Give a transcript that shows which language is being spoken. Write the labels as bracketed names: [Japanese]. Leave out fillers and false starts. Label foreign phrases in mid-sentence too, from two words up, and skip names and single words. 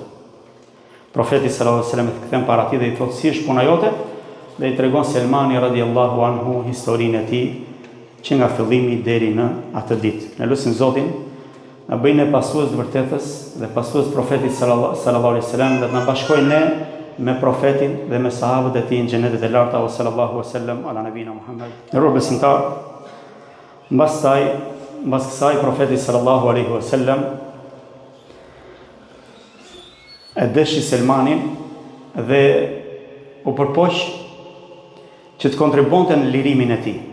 [Albanian] Profeti [Arabic] صلى الله عليه وسلم [Albanian] kthem para tij dhe i thot si është puna jote dhe i tregon Selmani [Arabic] رضي الله عنه [Albanian] historinë e tij që nga fillimi deri në atë ditë. Ne lutim Zotin na bëjnë pasues të vërtetës dhe pasues profetit [Arabic] صلى الله عليه وسلم, [Albanian] dhe të na bashkojnë ne me profetin dhe me sahabët e tij në xhenetet e larta. [Arabic] صلى الله عليه وسلم على نبينا محمد. [Albanian] Ndëror besimtar, mbas kësaj profeti [Arabic] صلى الله عليه وسلم [Albanian] e deshi Selmanin dhe u përpoq që të kontribonte në lirimin e tij.